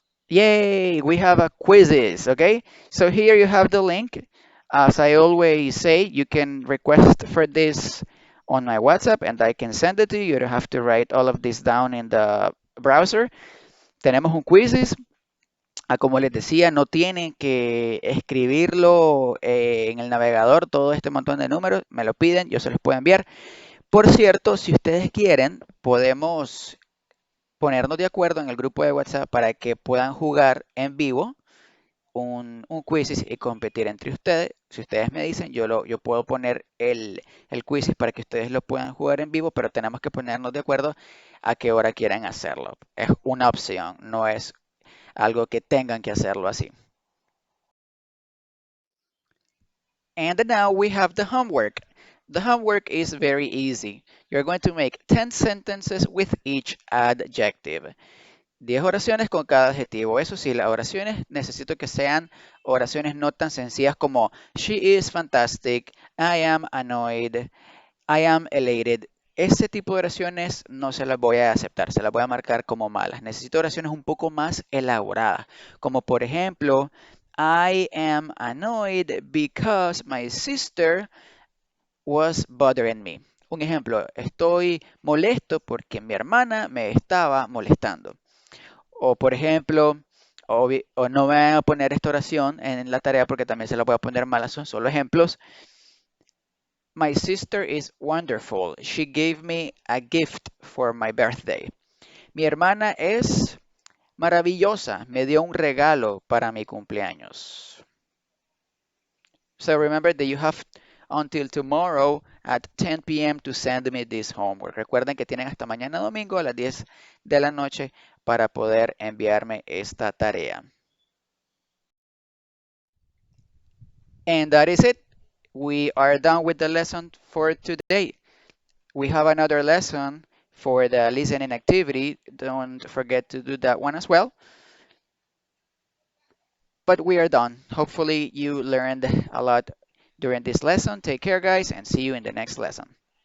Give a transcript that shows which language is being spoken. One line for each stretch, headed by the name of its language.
English: Yay, we have a quizzes, okay? So here you have the link. As I always say, you can request for this on my WhatsApp and I can send it to you. You don't have to write all of this down in the browser.
Spanish: Tenemos un quizzes. Como les decía, no tienen que escribirlo en el navegador, todo este montón de números. Me lo piden, yo se los puedo enviar. Por cierto, si ustedes quieren, podemos ponernos de acuerdo en el grupo de WhatsApp para que puedan jugar en vivo un quiz y competir entre ustedes. Si ustedes me dicen, yo puedo poner el quiz para que ustedes lo puedan jugar en vivo, pero tenemos que ponernos de acuerdo a qué hora quieran hacerlo. Es una opción, no es algo que tengan que hacerlo así.
English: And now we have the homework. The homework is very easy. You're going to make 10 sentences with each adjective.
Spanish: 10 oraciones con cada adjetivo. Eso sí, las oraciones necesito que sean oraciones no tan sencillas como
English: she is fantastic, I am annoyed, I am elated.
Spanish: Ese tipo de oraciones no se las voy a aceptar, se las voy a marcar como malas. Necesito oraciones un poco más elaboradas, como por ejemplo,
English: I am annoyed because my sister was bothering me.
Spanish: Un ejemplo, estoy molesto porque mi hermana me estaba molestando. O por ejemplo, o no me van a poner esta oración en la tarea porque también se la voy a poner mala, son solo ejemplos.
English: My sister is wonderful. She gave me a gift for my birthday.
Spanish: Mi hermana es maravillosa. Me dio un regalo para mi cumpleaños.
English: So remember that you have until tomorrow at 10 p.m. to send me this homework.
Spanish: Recuerden que tienen hasta mañana domingo a las 10 de la noche para poder enviarme esta tarea.
English: And that is it. We are done with the lesson for today. We have another lesson for the listening activity. Don't forget to do that one as well. But we are done. Hopefully you learned a lot during this lesson. Take care, guys, and see you in the next lesson.